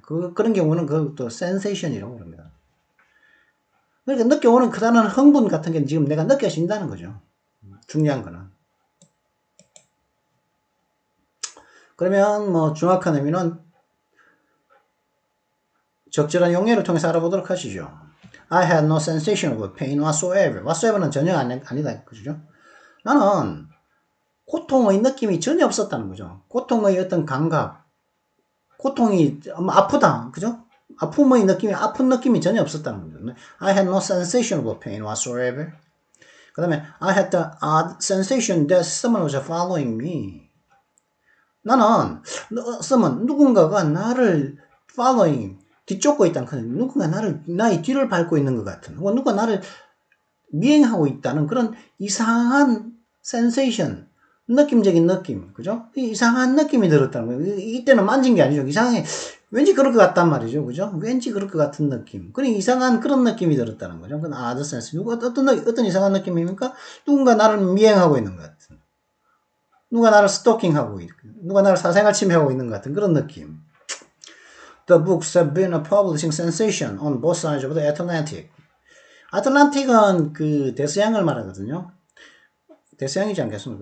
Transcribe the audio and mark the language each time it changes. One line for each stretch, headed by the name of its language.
Korean: 그런 경우는 그것도 센세이션이라고 그럽니다. 그러니까 느껴오는 그다란 흥분 같은 게 지금 내가 느껴진다는 거죠. 중요한 거는. 그러면 뭐 정확한 의미는 적절한 용례를 통해서 알아보도록 하시죠.
English: I had no sensation of pain whatsoever.
Korean: whatsoever는 전혀 아니다. 그죠? 나는 고통의 느낌이 전혀 없었다는 거죠. 고통의 어떤 감각, 고통이 아프다. 그죠? 아픔의 느낌이, 아픈 느낌이 전혀 없었다는 거죠.
English: I had no sensation of pain whatsoever.
Korean: 그 다음에
English: I had the odd sensation that someone was following me.
Korean: 나는 누군가가 나를 following, 뒤쫓고 있다는, 누군가 나의 뒤를 밟고 있는 것 같은, 누가 나를 미행하고 있다는 그런 이상한 sensation, 느낌적인 느낌, 그죠? 이상한 느낌이 들었다는 거예요. 이때는 만진 게 아니죠. 이상해. 왠지 그럴 것 같단 말이죠. 그죠? 왠지 그럴 것 같은 느낌. 그런 이상한 그런 느낌이 들었다는 거죠. 그건
English: odd sense.
Korean: 어떤 이상한 느낌입니까? 누군가 나를 미행하고 있는 것 같은. 누가 나를 스토킹하고 있고, 누가 나를 사생활 침해하고 있는 것 같은 그런 느낌.
English: The books have been a publishing sensation on both sides of the Atlantic.
Korean: 아틀란틱은 그 대서양을 말하거든요. 대서양이지 않겠습니까?